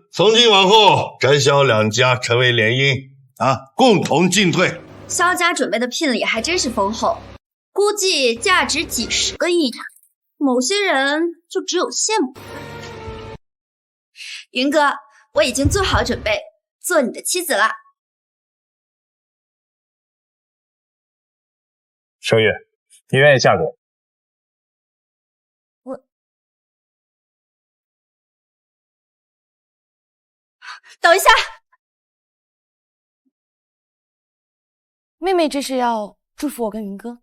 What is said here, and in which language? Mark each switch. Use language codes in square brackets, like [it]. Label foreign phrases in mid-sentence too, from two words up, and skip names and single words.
[zh] 從今往後，翟蕭兩家成為聯姻啊，共同進退。蕭家準備的聘禮還真是豐厚，估計價值幾十個億呢。某些人就只有羨慕。雲哥，我已經做好準備，做你的妻子了。盛月，你願意嫁給我？等一下，妹妹這是要祝福我跟雲哥？